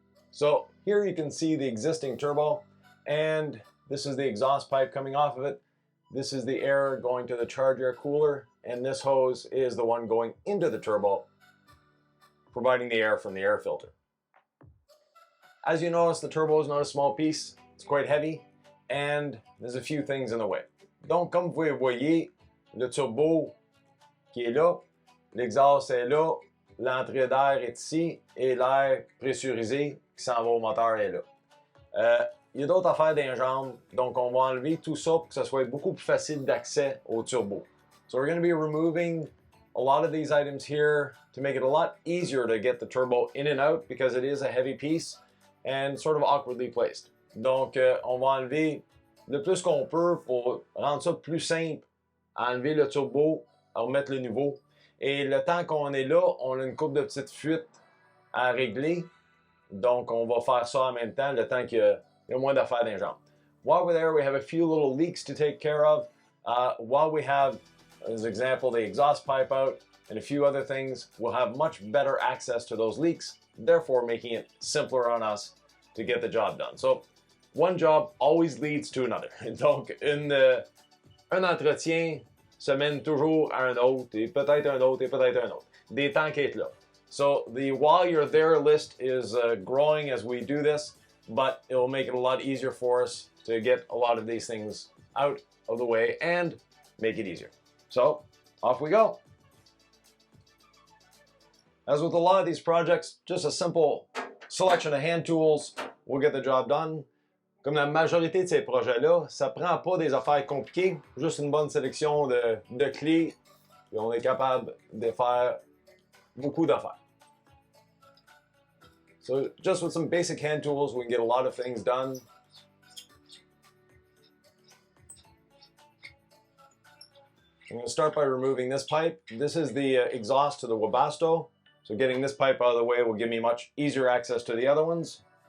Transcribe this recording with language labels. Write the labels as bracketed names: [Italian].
[English] So here you can see the existing turbo, and this is the exhaust pipe coming off of it. This is the air going to the charge air cooler, and this hose is the one going into the turbo, providing the air from the air filter. As you notice, the turbo is not a small piece. It's quite heavy, and there's a few things in the way. [French] Donc, comme vous le voyez, le turbo qui est là, l'exhaust est là, l'entrée d'air est ici, et l'air pressurisé qui s'en va au moteur est là. Il y a d'autres affaires dans les jambes, donc on va enlever tout ça pour que ça soit beaucoup plus facile d'accès au turbo. [English] So we're going to be removing a lot of these items here to make it a lot easier to get the turbo in and out because it is a heavy piece and sort of awkwardly placed. [French] Donc on va enlever le plus qu'on peut pour rendre ça plus simple, enlever le turbo, remettre le nouveau. Et le temps qu'on est là, on a une couple de petites fuites à régler. Donc on va faire ça en même temps, le temps qu'il y a moins d'affaires dans les jambes. [English] While we're there, we have a few little leaks to take care of. While we have, as an example, the exhaust pipe out and a few other things, we'll have much better access to those leaks, therefore making it simpler on us to get the job done. So, one job always leads to another. [French] Donc, un entretien se mène toujours à un autre, et peut-être un autre, et peut-être un autre. Des temps qui est là. [English] So, the while you're there list is growing as we do this, but it will make it a lot easier for us to get a lot of these things out of the way and make it easier. So, off we go. As with a lot of these projects, just a simple selection of hand tools will get the job done. [French] Comme la majorité de ces projets-là, ça prend pas des affaires compliquées, juste une bonne sélection de clés, et on est capable de faire beaucoup d'affaires. [English] So just with some basic hand tools, we can get a lot of things done. I'm going to start by removing this pipe. This is the exhaust to the Webasto. So getting this pipe out of the way will give me much easier access to the other ones.